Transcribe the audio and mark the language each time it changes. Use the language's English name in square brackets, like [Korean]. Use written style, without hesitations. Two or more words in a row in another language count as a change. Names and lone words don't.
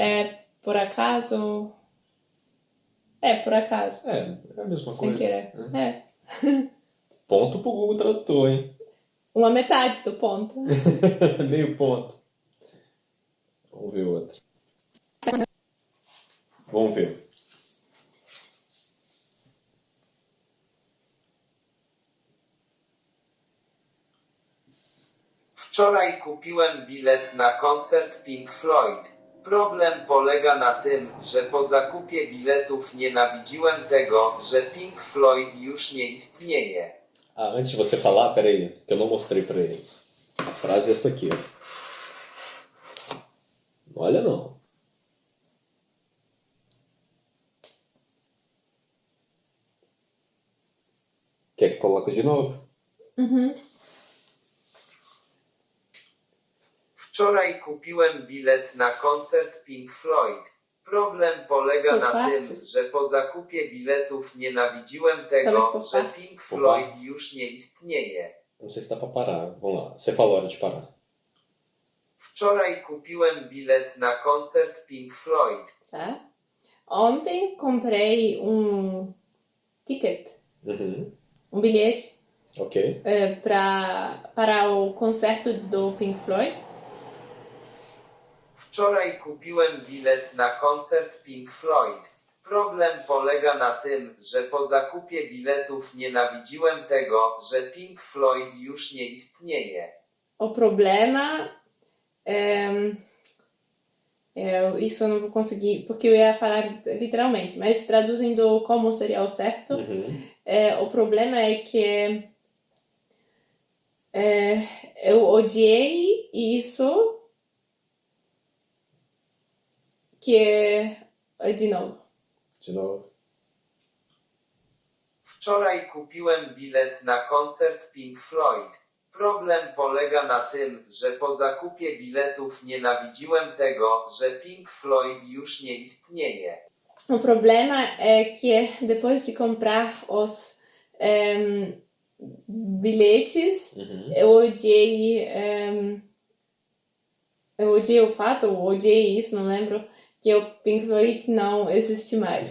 [Portuguese] Por acaso... por acaso. É a mesma coisa. Sem querer. Ponto pro Google Tradutor, hein? Uma metade do ponto. Meio ponto. Vamos ver outra. Vamos ver. [Polish] Wczoraj kupiłem bilet na koncert Pink Floyd. Problem polega na tym, że po zakupie biletów nienawidziłem tego, że Pink Floyd już nie istnieje. [Portuguese] Antes de você falar, peraí, que eu não mostrei pra eles. A frase é essa aqui, ó. Não olha não. Quer que coloque de novo? [Polish] Wczoraj kupiłem bilet na koncert Pink Floyd. Problem polega na tym, że po zakupie biletów nienawidziłem tego, że Pink Floyd już nie istnieje. [Portuguese] Não sei se dá pra parar. Vamos lá. Você falou a hora de parar. [Polish] Wczoraj kupiłem bilet na koncert Pink Floyd. [Portuguese] Tá? Ontem comprei ticket. Bilhete. Ok. Para o concerto do Pink Floyd. [Polish] Wczoraj kupiłem bilet na koncert Pink Floyd. Problem polega na tym, że po zakupie biletów nienawidziłem tego, że Pink Floyd już nie istnieje. [Portuguese] O problema isso eu não vou conseguir, porque eu ia falar literalmente, mas traduzindo como seria o certo, o problema é que eu odiei isso, que de novo. De novo. [Polish] Wczoraj kupiłem bilet na koncert Pink Floyd. Problem polega na tym, że po zakupie biletów nienawidziłem tego, że Pink Floyd już nie istnieje. [Portuguese] O problema é que depois de comprar os bilhetes, eu odiei o fato, ou odiei isso, não lembro, que o Pink Floyd não existe mais.